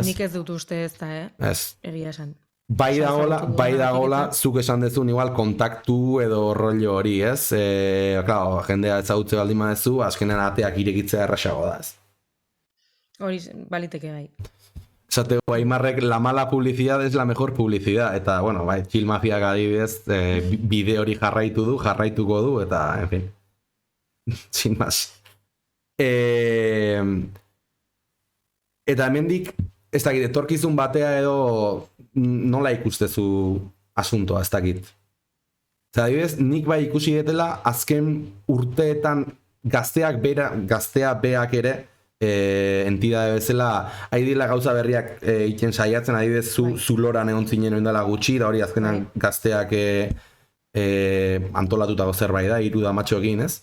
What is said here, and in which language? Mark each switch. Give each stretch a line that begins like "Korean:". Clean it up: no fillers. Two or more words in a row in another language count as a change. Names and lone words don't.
Basque: Nik ez dut uste ez da, Ez. Egia esan. Bai Osea, dagola, ezagutu bai dudanagatik dagola, eta- zuk esan dezun igual kontaktu edo rollo hori, ez? Claro, jendea ezagutze baldin badezu, azkenean ateak irekitzea errasago da, ez? Hori baliteke bai. Esateko Aimarrek,
Spanish: la mala publicidad es la mejor publicidad,
Basque: eta, bueno, bai, Chill Mafiak adibidez, bide hori jarraituko du, eta,
Spanish: en fin, sin más.
Basque: Eta hemendik, ez dakit, etorkizun batea edo nola ikustezu asuntoa, ez dakit. Eta adibidez, nik bai ikusi detela, azken urteetan gaztea beak ere, entidade bezala, haidila gauza berriak iten saiatzen, adibidez, zu loran egon zinen oindala gutxi, da hori azkenan gazteak antolatutako zerbait da, hiru damatxoekin, ez?